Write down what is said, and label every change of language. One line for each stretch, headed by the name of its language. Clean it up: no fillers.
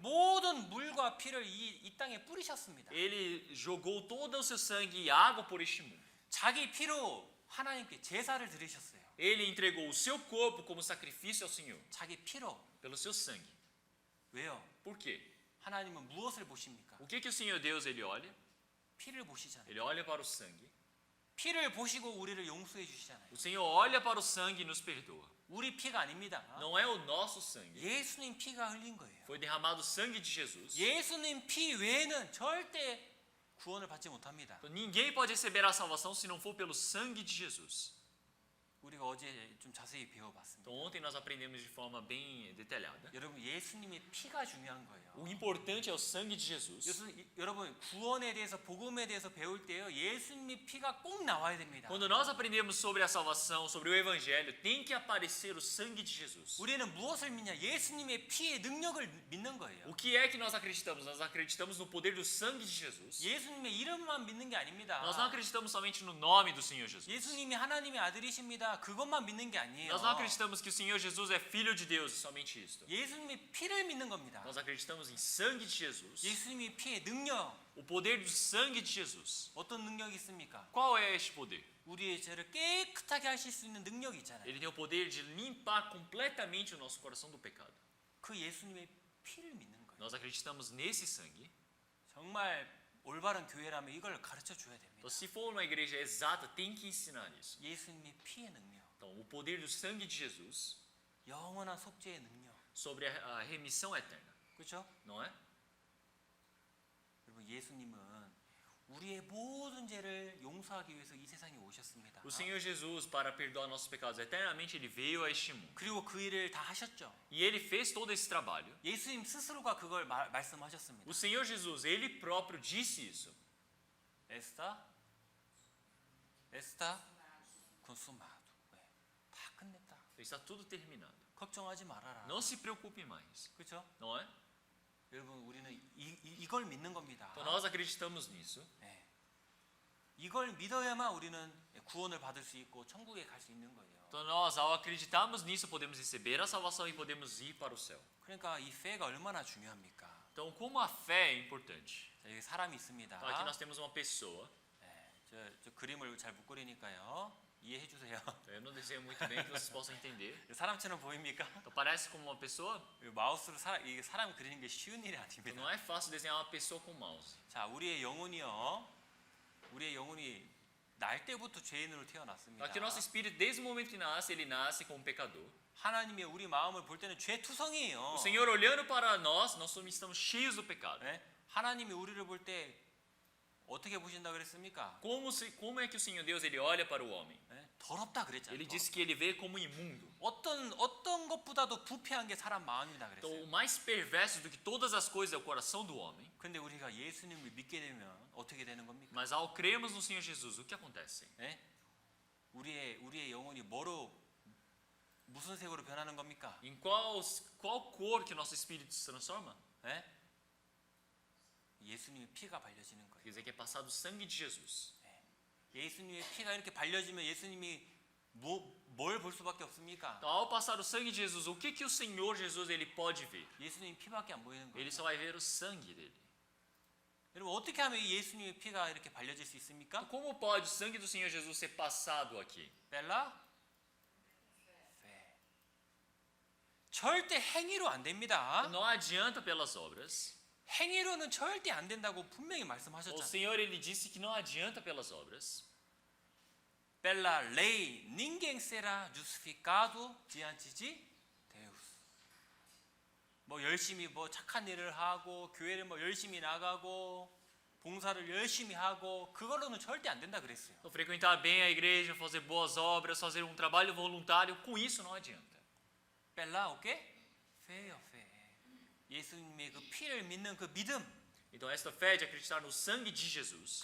Korean: 모든 물과 피를 이 땅에 뿌리셨습니다.
Portuguese: Ele jogou todo o seu sangue e água por este mundo.
Korean: 자기 피로 하나님께 제사를 드리셨어요.
Portuguese: Ele entregou o seu corpo como sacrifício ao Senhor,
Korean: 자기 피로.
Portuguese: pelo seu sangue.
Korean: 왜요?
Portuguese: Por quê?
Korean: 하나님은 무엇을 보십니까?
Portuguese: O que o Senhor Deus ele olha?
Korean: 피를 보시잖아요.
Portuguese: Ele olha para o sangue.
Korean: 피를 보시고 우리를 용서해 주시잖아요.
Portuguese: O Senhor olha para o sangue e nos perdoa.
Korean: 우리 피가 아닙니다.
Portuguese: Não é o nosso sangue.
Korean: 예수님 피가 흘린 거예요.
Portuguese: Foi derramado o sangue de Jesus.
Korean: 예수님 피 외에는 절대 구원을 받지 못합니다.
Portuguese: Então, ninguém pode receber a salvação se não for pelo sangue de Jesus.
Korean: 우리가 어제 좀 자세히 배워봤습니다.
Portuguese: Então ontem nós aprendemos de forma bem detalhada.
Korean: 여러분 예수님의 피가 중요한 거예요.
Portuguese: O importante é o sangue de Jesus.
Korean: 여러분 구원에 대해서 복음에 대해서 배울 때요 예수님의 피가 꼭 나와야 됩니다.
Portuguese: Quando nós aprendemos sobre a salvação, sobre o evangelho, tem que aparecer o sangue de Jesus.
Korean: 우리는 무엇을 믿냐? 예수님의 피의 능력을 믿는 거예요.
Portuguese: O que é que nós acreditamos? Nós acreditamos no poder do sangue de Jesus.
Korean: 예수님의 이름만 믿는 게 아닙니다.
Portuguese: Nós não acreditamos somente no nome do Senhor Jesus.
Korean: 예수님이 하나님의 아들이십니다. 그것만 믿는 게 아니에요.
Portuguese: Nós não acreditamos que o Senhor Jesus é filho de Deus, somente isto.
Korean: 예수님의 피를 믿는 겁니다.
Portuguese: Nós acreditamos em sangue de Jesus.
Korean: 예수님의 피의 능력
Portuguese: O poder do sangue de Jesus.
Korean: 어떤 능력이 있습니까?
Portuguese: Qual é este poder?
Korean: 우리의 죄를 깨끗하게 하실 수 있는 능력이 있잖아요.
Portuguese: Ele tem o poder de limpar completamente o nosso coração do pecado.
Korean: 그 예수님의 피를 믿는 거예요.
Portuguese: Nós acreditamos nesse sangue.
Korean: 정말 올바른 교회라면 이걸 가르쳐 줘야 됩니다.
Portuguese: Então, se for uma igreja exata, tem que ensinar isso.
Korean: 예수님의 피의 능력,
Portuguese: Então, o poder do sangue de Jesus
Korean: 영원한 속죄의 능력,
Portuguese: sobre a remissão eterna,
Korean: 그렇죠?
Portuguese: não é?
Korean: 여러분 예수님은 우리의 모든 죄를 용서하기 위해서 이 세상에 오셨습니다.
Portuguese: O Senhor Jesus, para perdoar nossos pecados eternamente, ele veio a este mundo.
Korean: 그리고 그 일을 다 하셨죠.
Portuguese: E ele fez todo esse trabalho.
Korean: 예수님 스스로가 그걸 말씀하셨습니다.
Portuguese: O Senhor Jesus, ele próprio disse isso.
Spanish: 에스타 콘수마도.
Korean: 다 끝냈다.
Portuguese: Está tudo terminado.
Korean: 걱정하지 말아라.
Portuguese: Não se preocupe mais,
Korean: 그렇죠?
Portuguese: não é?
Korean: 여러분 우리는 이걸 믿는 겁니다.
Portuguese: Então nós acreditamos nisso.
Korean: 네. 이걸 믿어야만 우리는 구원을 받을 수 있고 천국에 갈 수 있는 거예요.
Portuguese: Então nós, ao acreditarmos nisso, podemos receber a salvação e podemos ir para o céu.
Korean: 그러니까 이 fe가 얼마나 중요합니까?
Portuguese: Então, como a fé é importante?
Korean: 자, 여기 사람이 있습니다.
Portuguese: Então, aqui nós temos uma pessoa.
Korean: 네, 저 그림을 잘 못 그리니까요. 이해해 주세요.
Portuguese: Eu não desejo muito bem que vocês possam entender.
Korean: 사람처럼 보입니까?
Portuguese: Então, parece como uma pessoa.
Korean: 마우스로 이게 사람 그리는 게 쉬운 일이
Portuguese: Então,
Korean: 아닙니다.
Portuguese: não é fácil desenhar uma pessoa com mouse.
Korean: 자, 우리의 영혼이 날 때부터 죄인으로 태어났습니다.
Portuguese: Aqui o nosso espírito, desde o momento que nasce, ele nasce como pecador.
Korean: 하나님의 우리 마음을 볼 때는 죄 투성이에요.
Portuguese: O Senhor olhando para nós estamos cheios do pecado.
Korean: 네? 하나님이 우리를 볼 때 어떻게 보신다 그랬습니까?
Portuguese: Como é que o Senhor Deus ele olha para o homem?
Korean: 네? 더럽다 그랬잖아요.
Portuguese: Ele disse que ele vê como imundo.
Korean: 어떤 것보다도 부패한 게 사람 마음이다
Portuguese: Então,
Korean: 그랬어요.
Portuguese: o mais perverso do que todas as coisas é o coração do homem.
Korean: 근데 우리가 예수님을 믿게 되면 어떻게 되는 겁니까?
Portuguese: Mas ao crermos no Senhor Jesus, o que acontece?
Korean: 네? 우리의 영혼이 무슨 색으로 변하는 겁니까?
Portuguese: Em qual cor que o nosso espírito se transforma?
Korean: 네? 예수님의 피가 발려지는 거예요.
Portuguese: Quer dizer que é passado o sangue de Jesus.
Korean: 예수님의 피가 이렇게 발려지면 예수님이 뭘 볼 수밖에 없습니까?
Portuguese: Então, ao passar o sangue de Jesus, o que o Senhor Jesus ele pode ver?
Korean: 예수님 피밖에 안 보이는 거예요.
Portuguese: Ele só vai ver o sangue dele.
Korean: 여러분 어떻게 하면 이 예수님의 피가 이렇게 발려질 수 있습니까?
Portuguese: Como pode o sangue do Senhor Jesus ser passado aqui?
Korean: 벨라? 네. 절대 행위로 안 됩니다.
Portuguese: Não adianta pelas obras.
Korean: 행위로는 절대 안 된다고 분명히
Portuguese: O
Korean: 말씀하셨잖아요.
Portuguese: Senhor ele disse que não adianta pelas obras. 벨라 레이 ninguém será justificado diante de Deus.
Korean: 뭐 열심히 뭐 착한 일을 하고 교회를 뭐 열심히 나가고 봉사를 열심히 하고 그걸로는 절대 안 된다 그랬어요.
Portuguese: Então, frequentar bem a igreja, fazer boas obras, fazer um trabalho voluntário, com isso não adianta. 벨라 오케이? 페요 페.
Korean: 예수님의 그 피를 믿는 그 믿음,
Portuguese: Então, esta fé de acreditar no sangue de Jesus,